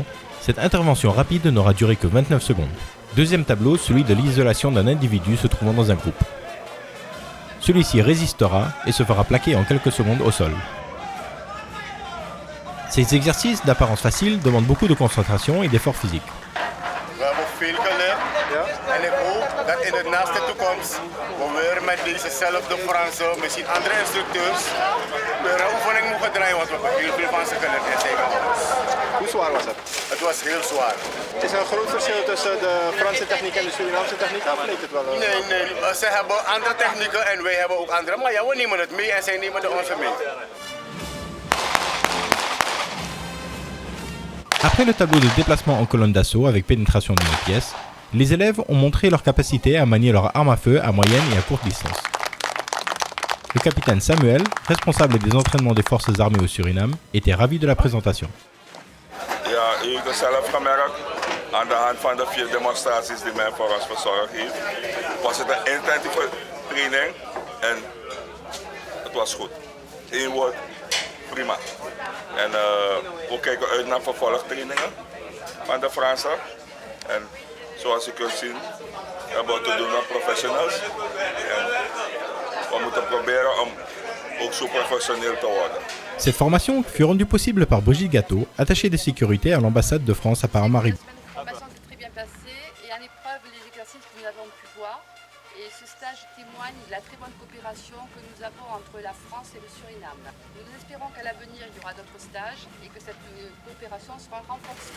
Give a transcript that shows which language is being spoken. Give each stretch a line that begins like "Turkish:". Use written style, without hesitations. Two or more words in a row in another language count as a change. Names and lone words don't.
French: Cette intervention rapide n'aura duré que 29 secondes. Deuxième tableau, celui de l'isolation d'un individu se trouvant dans un groupe. Celui-ci résistera et se fera plaquer en quelques secondes au sol. Ces exercices d'apparence facile demandent beaucoup de concentration et d'efforts physiques.
Dutch: We hebben veel geleerd en ik hoop dat in de naaste toekomst we weer met dezezelfde Franse, misschien andere instructeurs, weer een oefening mogen draaien, want we hebben heel veel van ze geleerd in tegenwoordig. Hoe zwaar was het? Het was heel zwaar. Is er een groot verschil tussen de Franse techniek en de Surinaamse techniek? Of leek het wel? Nee, ze hebben andere technieken en wij hebben ook andere, maar ja, we nemen het mee en zij nemen de onze mee.
French: Après le tableau de déplacement en colonne d'assaut avec pénétration d'une pièce, les élèves ont montré leur capacité à manier leur arme à feu à moyenne et à courte distance. Le capitaine Samuel, responsable des entraînements des forces armées au Suriname, était ravi de la présentation.
Dutch: Ja, u heeft het zelf gemerkt aan de hand van de 4 demonstraties die men voor ons verzorgd heeft. Was het een intensieve training en het was goed. Eén woord, prima. En we kijken uit naar vervolgtrainingen van de Fransen. En zoals u kunt zien, hebben we te doen met professionals. En we moeten proberen om ook zo professioneel te worden.
French: Cette formation fut rendue possible par Brigitte Gâteau, attachée de sécurité à l'ambassade de France à Paramaribo. La formation s'est très bien passée et en épreuve les exercices que nous avons pu voir. Et ce stage témoigne de la très bonne coopération que nous avons entre la France et le Suriname. Nous espérons qu'à l'avenir il y aura d'autres stages et que cette coopération sera renforcée.